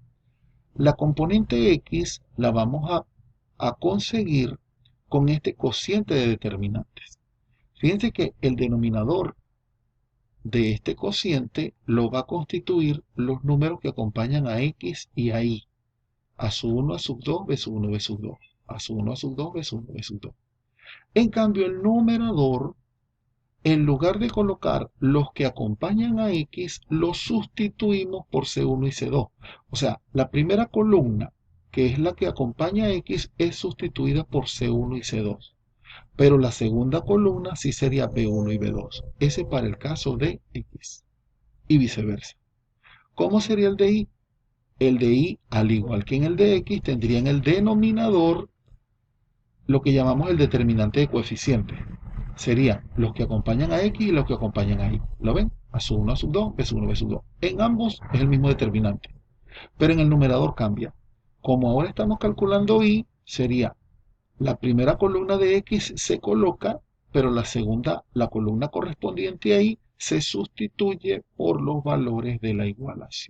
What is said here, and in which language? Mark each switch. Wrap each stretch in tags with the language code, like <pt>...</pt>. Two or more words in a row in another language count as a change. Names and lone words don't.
<es>La componente X la vamos a conseguir con este cociente de determinantes. Fíjense que el denominador de este cociente lo va a constituir los números que acompañan a X y a Y. A sub 1, A sub 2, B sub 1, B sub 2. A sub 1, A sub 2, B sub 1, B sub 2. En cambio, el numerador, en lugar de colocar los que acompañan a X, los sustituimos por C1 y C2. O sea, la primera columna, que es la que acompaña a X, es sustituida por C1 y C2. Pero la segunda columna sí sería B1 y B2. Ese para el caso de X. Y viceversa. ¿Cómo sería el de Y? El de Y, al igual que en el de X, tendría en el denominador lo que llamamos el determinante de coeficiente. Serían los que acompañan a X y los que acompañan a Y. ¿Lo ven? A sub 1, A sub 2, B sub 1, B sub 2. En ambos es el mismo determinante. Pero en el numerador cambia. Como ahora estamos calculando Y, sería la primera columna de X se coloca, pero la segunda, la columna correspondiente a Y, se sustituye por los valores de la igualación.</es>